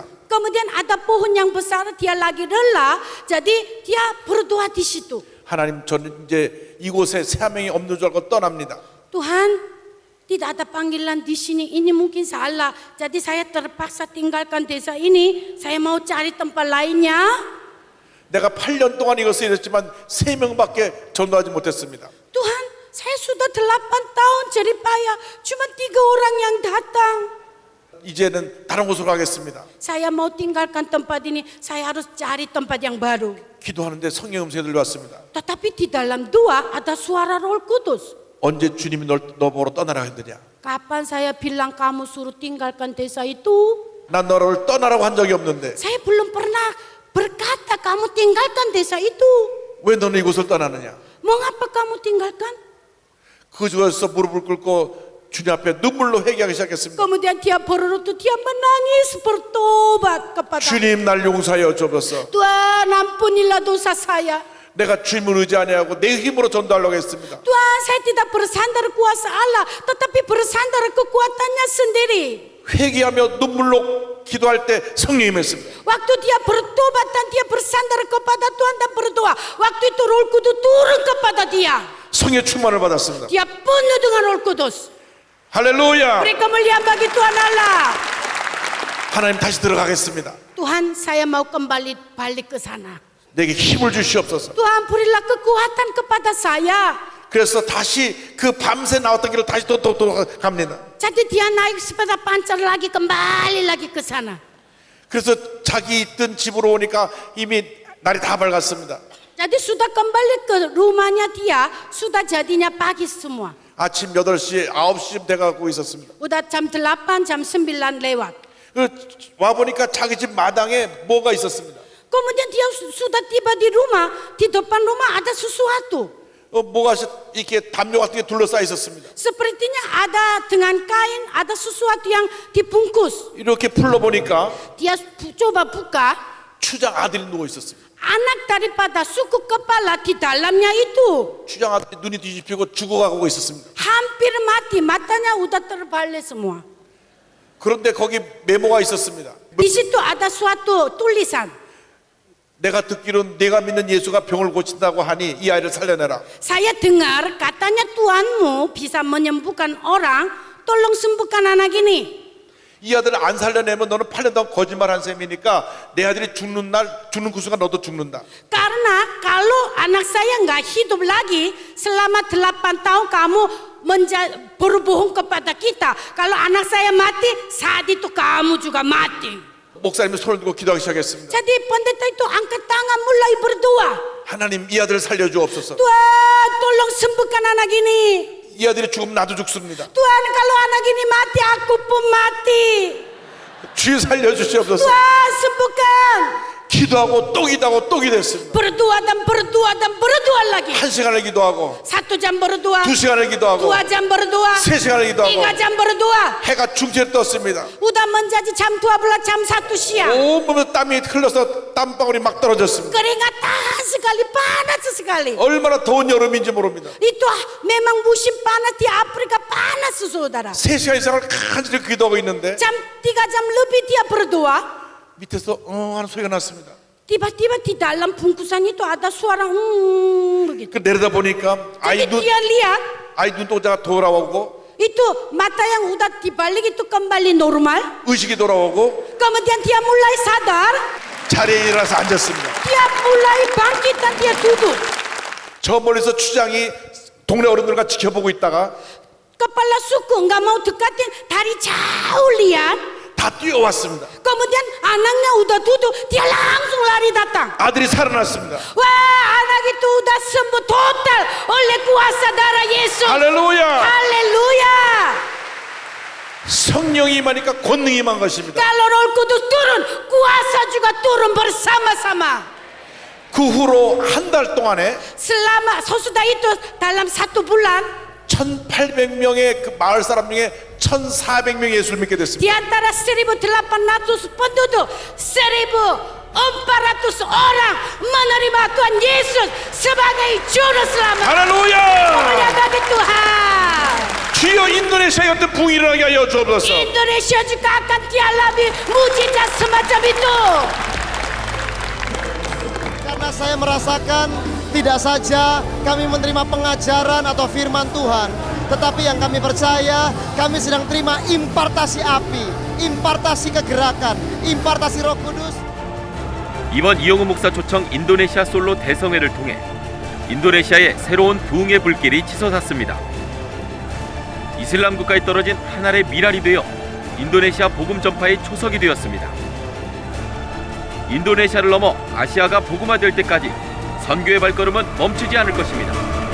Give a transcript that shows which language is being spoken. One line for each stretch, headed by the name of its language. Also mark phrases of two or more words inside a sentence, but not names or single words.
Indonesian: Kemudian ada pohon yang besar, dia lagi rela, jadi dia berdoa di situ.
Korean: 하나님, 저는 이제 이곳에 새 명이 없는 줄 알고 떠납니다.
Indonesian: Tuhan, tidak ada panggilan di sini, ini mungkin salah. Jadi saya terpaksa tinggalkan desa ini, saya mau cari tempat lainnya.
Korean: 내가 8년 동안 이것을 일했지만 3명밖에 전도하지 못했습니다.
Indonesian: Tuhan, saya sudah 8 tahun jeripaya, cuma 3 orang yang datang.
Korean: 이제는 다른 곳으로 가겠습니다.
Indonesian: Saya mau tinggalkan tempat ini, saya harus cari tempat yang baru.
Korean: 기도하는데 성령 음성이 들려왔습니다.
Indonesian: Tetapi di dalam doa ada suara Roh Kudus.
Korean: 언제 주님이 너 보러 떠나라 했느냐?
Indonesian: Kapan saya bilang kamu suruh tinggalkan desa itu?
Korean: 난 너를 떠나라고 한 적이 없는데
Indonesian: Saya belum pernah berkata kamu tinggalkan desa itu.
Korean: 왜 너는 이곳을 떠나느냐?
Indonesian: Mengapa kamu tinggalkan?
Korean: 그 중에서 무릎을 꿇고 주님 앞에 눈물로 회개하기 시작했습니다.
Indonesian: Kemudian dia berlutut, dia menangis bertobat kepada
Korean: 주님, 날 용서하여 주옵소서.
Indonesian: Tuhan, ampunilah dosa saya.
Korean: 내가 주님을 의지 아니하고 내 힘으로 전도하려고 했습니다.
Indonesian: Tuhan, saya tidak bersandar kuasa Allah, tetapi bersandar kekuatannya sendiri.
Korean: 회개하며 눈물로 기도할 때 성령이 임했습니다.
Indonesian: Waktu dia bertobat dan dia bersandar kepada Tuhan dan berdoa, waktu itu Roh Kudus turun kepada dia.
Korean: 성의 충만을 받았습니다.
Indonesian: Dia penuh dengan Roh Kudus.
Korean: 할렐루야.
Indonesian: Beri kemuliaan bagi Tuhan Allah.
Korean: 하나님, 다시 들어가겠습니다.
Indonesian: Tuhan, saya mau kembali balik ke sana.
Korean: 내게 힘을 주시옵소서.
Indonesian: Tuhan, berilah kekuatan kepada saya.
Korean: 그래서 다시 그 밤새 나왔던 길을 다시 또 갑니다.
Indonesian: Jadi dia naik sepeda pancar lagi, kembali lagi ke sana.
Korean: 그래서 자기 있던 집으로 오니까 이미 날이 다 밝았습니다.
Indonesian: Jadi sudah kembali ke rumahnya dia, sudah jadinya pagi semua.
Korean: 아침 8시, 9시쯤 돼가고 있었습니다.
Indonesian: Udah jam 8, jam 9 lewat.
Korean: 와보니까 자기 집 마당에 뭐가 있었습니다.
Indonesian: Kemudian dia sudah tiba di rumah, di depan rumah ada sesuatu.
Korean: 뭐가 이렇게 담요 같은 게 둘러싸여 있었습니다.
Indonesian: Sepertinya ada dengan kain, ada sesuatu yang dibungkus.
Korean: 이렇게 풀러보니까
Indonesian: Dia coba buka,
Korean: 추장 아들이 누워 있었습니다.
Indonesian: anak daripada suku kepala di dalamnya itu.
Korean: 추장 아들이 눈이 뒤집히고 죽어가고 있었습니다.
Indonesian: Hampir mati, matanya udah terbalik semua.
Korean: 그런데 거기 메모가 있었습니다.
Indonesian: Di situ ada suatu tulisan.
Korean: 내가 듣기로는 내가 믿는 예수가 병을 고친다고 하니 이 아이를 살려내라.
Indonesian: Saya dengar katanya Tuhanmu bisa menyembuhkan orang, tolong sembuhkan anak ini.
Korean: 이 아들을 안 살려내면 너는 8년 동안 거짓말한 셈이니까 내 아들이 죽는 그 순간 너도 죽는다.
Indonesian: Karena kalau anak saya nggak hidup lagi selama 8 tahun kamu berbohong kepada kita. Kalau anak saya mati, saat itu kamu juga mati.
Korean: 목사님이 손을 들고 기도하기 시작했습니다.
Indonesian: Jadi pendeta itu angkat tangan mulai berdoa.
Korean: 하나님, 이 아들을 살려주옵소서.
Indonesian: Tuhan, tolong sembuhkan anak ini.
Korean: 이 아들이 죽으면 나도 죽습니다.
Indonesian: Tuhan, kalau anak ini mati, aku pun mati.
Korean: 주여 살려주시옵소서.
Indonesian: Tuhan, sembuhkan.
Korean: 기도하고 또 기도하고 또 기도했습니다.
Indonesian: Berdoa dan berdoa dan berdoa lagi.
Korean: 1시간을 기도하고
Indonesian: 1 jam berdoa,
Korean: 2시간을 기도하고
Indonesian: 2 jam berdoa,
Korean: 3시간을 기도하고
Indonesian: 3 jam berdoa.
Korean: 해가 중천에 떴습니다.
Indonesian: Udah menjadi jam 12, jam 1 siang.
Korean: 온몸에 땀이 흘러서 땀방울이 막 떨어졌습니다.
Indonesian: Keringatan sekali, panas sekali.
Korean: 얼마나 더운 여름인지 모릅니다.
Indonesian: Itu memang musim panas di Afrika, panas saudara.
Korean: 3시간 이상을 간절히 기도하고 있는데
Indonesian: Jam 3 jam lebih dia berdoa.
Korean: 밑에서 하는 소리가 났습니다.
Indonesian: Tiba-tiba di dalam bungkusan itu ada suara begitu.
Korean: 그 내려다 보니까
Indonesian: Jadi dia lihat
Korean: 아이 눈동자가 돌아오고
Indonesian: itu mata yang udah dibalik itu kembali normal.
Korean: 의식이 돌아오고
Indonesian: Kemudian dia mulai sadar.
Korean: 자리에 일어나서 앉았습니다.
Indonesian: Dia mulai bangkit dan dia duduk.
Korean: 저 멀리서 추장이 동네 어른들과 지켜보고 있다가
Indonesian: Kepala suku nggak mau dekatin, dari jauh lihat.
Korean: 다 뛰어왔습니다.
Indonesian: Kemudian anaknya udah duduk, dia langsung lari datang.
Korean: 아들이 살아났습니다.
Indonesian: Wah, anak itu udah sembuh total oleh kuasa darah Yesus.
Korean: 할렐루야!
Indonesian: Haleluya.
Korean: 성령이 임하니까 권능이 임한 것입니다.
Indonesian: Kalau Roh Kudus turun, kuasa juga turun bersama-sama.
Korean: 그 후로 한 달 동안에
Indonesian: Selama sesudah itu dalam 1 bulan
Korean: 1800명의 그 마을 사람 중에 1400명이 예수를 믿게 됐습니다.
Indonesian: di antara 1.800 penduduk, 1.400 orang menerima Tuhan Yesus sebagai Juru Selamat.
Korean: 할렐루야!
Indonesian: Mulia bagi Tuhan.
Korean: 주여 인도네시아의 어떤 붕이 일어나게 하여 주옵소서.
Indonesian: Indonesia juga akan dialami mujizat semacam itu. Karena saya merasakan tidak saja kami menerima pengajaran atau firman Tuhan, tetapi yang kami percaya kami sedang terima impartasi api, impartasi kegerakan, impartasi Roh Kudus.
Korean: 이번 이영우 목사 초청 인도네시아 솔로 대성회를 통해 인도네시아의 새로운 부흥의 불길이 치솟았습니다. 이슬람 국가에 떨어진 한 알의 미랄이 되어 인도네시아 복음 전파의 초석이 되었습니다. 인도네시아를 넘어 아시아가 복음화될 때까지 선교의 발걸음은 멈추지 않을 것입니다.